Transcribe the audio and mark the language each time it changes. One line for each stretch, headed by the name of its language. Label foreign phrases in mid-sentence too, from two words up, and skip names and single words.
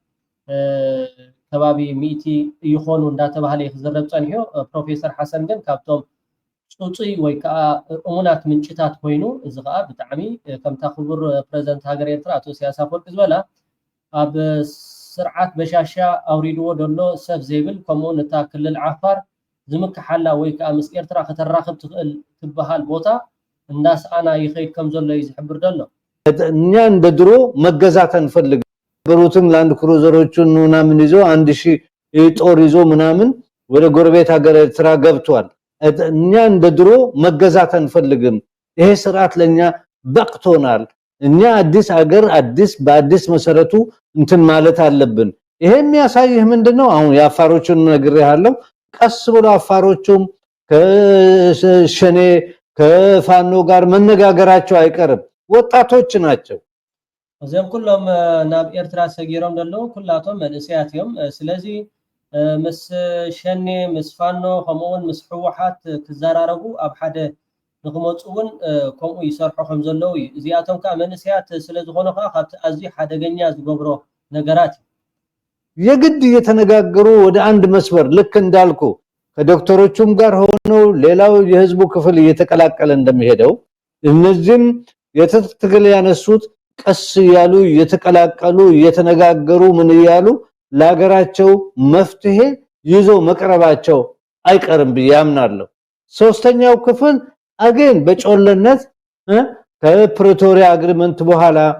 Tigrinya: ከባቢ 100 ይኾኑ እንዳተባሃለ ይዝረብ ፀኒሑ ፕሮፌሰር ሓሰን ግን ካብቶም ፁፁይ ወይ ከዓ እሙናት ምንጭታት ኮይኑ እዚ ከዓ ብጣዕሚ ከምታ ክቡር ፕሬዝዳንት ሃገር ኤርትራ አቶ ኢሳያስ አፈወርቂ ዝበላ ኣብ ስርዓት በሻሻ አውሪድዎ ደሎ ሰብ ዘይብል ከምኡውን እታ ክልል ዓፋር ዝምክሓላ ወይ ከዓ ምስ ኤርትራ ከተራኽብ ትኽእል ትበሃል ቦታ እንዳስኣና ይኸይድ ከም ዘሎ እዩ ዝሕብር ደሎ
Amharic: እኛ እንደ ድሮ መገዛት አንፈልግ በሩትን ላንድ ክሩዘሮችን ምናምን ይዞ 1000 ጦር ይዞ ምናምን ወደ ጎረቤት ሀገር ኤርትራ ገብቷል እኛ እንደ ድሮ መገዛት አንፈልግም ይሄ ስርዓት ለኛ በቅቶናል እኛ አዲስ ሀገር አዲስ በአዲስ መሰረቱ እንትን ማለት አለብን ይሄ የሚያሳይህ ምንድነው አሁን ያፋሮችን ነገር ያለው ቀስ ብሎ አፋሮቹም ከሸኔ ከፋኖ ጋር መነጋገራቸው አይቀርም ወጣቶች ናቸው
Tigrinya: እዚም ኩሎም ናብ ኤርትራ ሰጊሮም ደለው ኩላቶም መልእስያትዮም ስለዚህ ምስ ሸኔ ምስ ፋኖ ከምኡውን ምስ ሕወሓት ክዘራረቡ ኣብ ሓደ ንክመፁውን ከምኡ ይሰርሑ ከም ዘለው እዩ እዚኣቶም ከዓ መልእስያት ስለዝኾኑ ከዓ ካብቲ ኣዝዩ ሓደገኛ ዝገብሮ ነገራት
Amharic: የግድ እየተነጋገሩ ወደ አንድ መስመር ልክ እንዳልኩ ከዶክተሮቹም ጋር ሆነው ሌላው የህዝቡ ክፍል እየተቀላቀለ እንደሚሄደው እነዚህም የተትግል ያነሱት ቀስ ያሉ እየተቀላቀሉ እየተነጋገሩ ምን ይያሉ ለሀገራቸው መፍትሄ ይዞ መቅረባቸው አይቀርም ብያምናለሁ ሶስተኛው ክፍል አገን በጮለነት ከፕሪቶሪያ አግሪመንት በኋላ